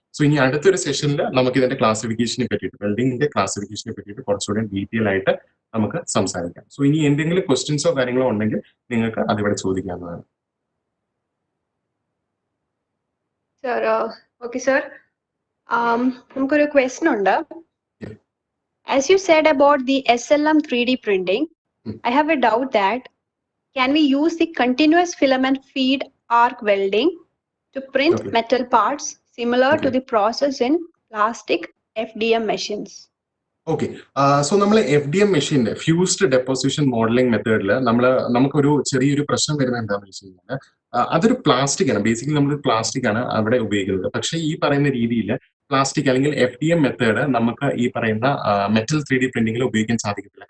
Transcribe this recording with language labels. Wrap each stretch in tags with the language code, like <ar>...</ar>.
<ml>So ഇനി അടുത്തൊരു സെഷനിൽ നമുക്ക് ഇതിന്റെ ക്ലാസിഫിക്കേഷനെ പറ്റിയിട്ട്, വെൽഡിങ്ങിന്റെ ക്ലാസിഫിക്കേഷനെ പറ്റിയിട്ട് കുറച്ചുകൂടി ഡീറ്റെയിൽ ആയിട്ട് നമുക്ക് സംസാരിക്കാം. സോ ഇനി എന്തെങ്കിലും ക്വസ്റ്റ്യൻസോ കാര്യങ്ങളോ ഉണ്ടെങ്കിൽ നിങ്ങൾക്ക് അതിവിടെ ചോദിക്കാവുന്നതാണ്. സർ, ഓക്കെ സർ, നമുക്കൊരു ക്വസ്റ്റ്യൻ ഉണ്ട്.</ml> <en>As you said about the SLM 3D printing, I have a doubt that can we use the continuous filament feed arc welding to print metal parts similar to the process in plastic FDM machines?</en> <ml>Okay, so നമ്മൾ FDM മെഷീന്റെ fused deposition modelling മെത്തേഡിൽ നമുക്കൊരു ചെറിയൊരു പ്രശ്നം വരുന്നത് എന്താണെന്ന് വെച്ച് കഴിഞ്ഞാൽ, അതൊരു പ്ലാസ്റ്റിക് ആണ്, ബേസിക്കലി നമ്മൾ പ്ലാസ്റ്റിക് ആണ് അവിടെ ഉപയോഗിക്കുന്നത്. പക്ഷേ ഈ പറയുന്ന രീതിയിൽ പ്ലാസ്റ്റിക് അല്ലെങ്കിൽ FDM മെത്തേഡ് നമുക്ക് ഈ പറയുന്ന മെറ്റൽ 3D പ്രിന്റിംഗിൽ ഉപയോഗിക്കാൻ സാധിക്കത്തില്ല.</ml>